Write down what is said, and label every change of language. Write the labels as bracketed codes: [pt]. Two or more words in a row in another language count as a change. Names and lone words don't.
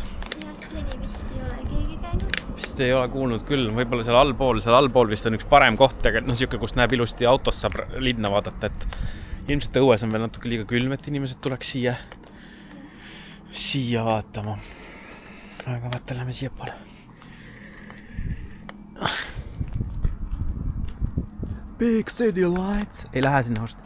[et] Jah, seni vist ei ole keegi käinud. Vist ei ole kuulnud küll. Võib-olla seal allpool vist on üks parem koht, aga no siuke, kus näeb ilusti autost saab linna vaadata, et ilmselt õues on veel natuke liiga külm, et inimesed tuleks siia vaatama. Aga vaata, lähme siia poole. [en] Big city lights. [et] Ei lähe sinna osta.